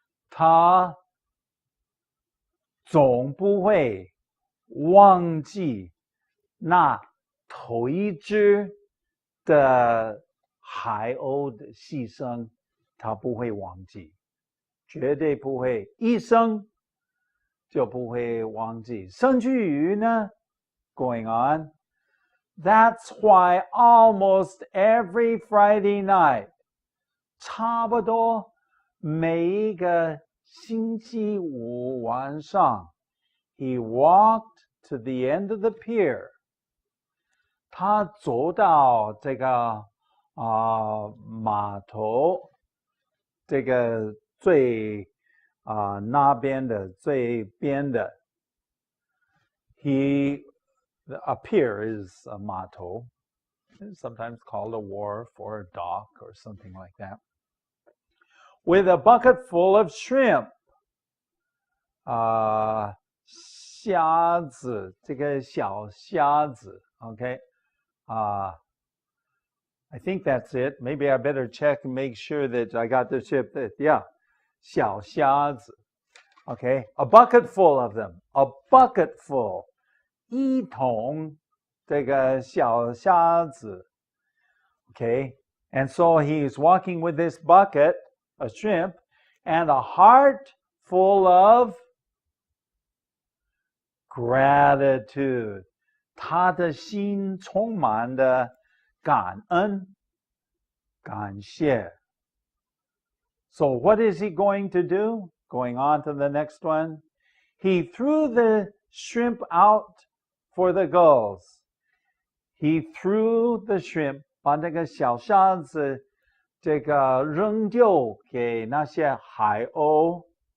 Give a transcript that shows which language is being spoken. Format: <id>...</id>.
<zh>他总不会忘记那头一只的海鸥的牺牲，他不会忘记，绝对不会，一生就不会忘记。甚至于呢</zh> <en>going on, that's why almost every Friday night,</en> <zh>差不多每一个星期五晚上</zh> <en>he walked to the end of the pier.</en> <zh>他走到这个码头，这个最那边的最边的</zh> <en>a pier is a 码头 It's sometimes called a wharf or a dock or something like that. With a bucket full of shrimp.</en> <zh>虾子，这个小虾子</zh> <en>okay? I think that's it. Maybe I better check and make sure that I got the ship. Yeah, 小虾子 okay? A bucket full of them. A bucket full.</en> <zh>一桶这个小虾子</zh> <en>okay? And so he's walking with this bucket, a shrimp, and a heart full of gratitude.</en> <zh>他的心充满了感恩，感谢。</zh> <en>So what is he going to do? Going on to the next one. He threw the shrimp out for the gulls. He threw the shrimp,</en> <zh>把那个小虾子这个扔丢给那些海鸥。</zh>